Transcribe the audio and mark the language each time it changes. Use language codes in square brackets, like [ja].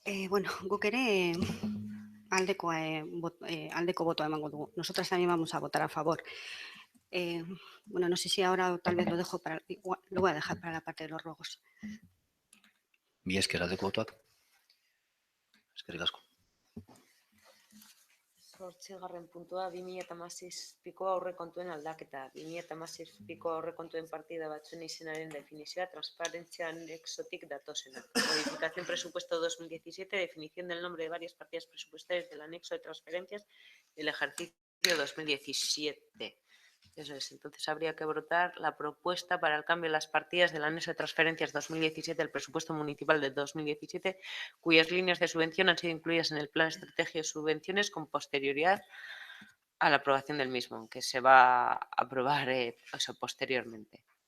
[eu] Bueno, guk ere aldeko botoa emango dugu. [es] Nosotras también vamos a votar a favor. Bueno, no sé si ahora tal vez lo voy a dejar para la parte de los ruegos. [eu] Mila esker. Aldeko botoak? Eskerrik asko. Zortzigarren puntua, 2016ko aurrekontuen aldaketa. 2016ko aurrekontuen partida batzuen izenaren definizioa, transparentzia anexotik datosena. [es] Modificación presupuesto 2017, definición del nombre de varias partidas presupuestarias del anexo de transferencias del ejercicio 2017. Eso es, entonces habría que votar la propuesta para el cambio de las partidas del anexo de transferencias 2017 del presupuesto municipal de 2017, cuyas líneas de subvención han sido incluidas en el Plan Estratégico de Subvenciones con posterioridad a la aprobación del mismo, aunque se va a aprobar posteriormente.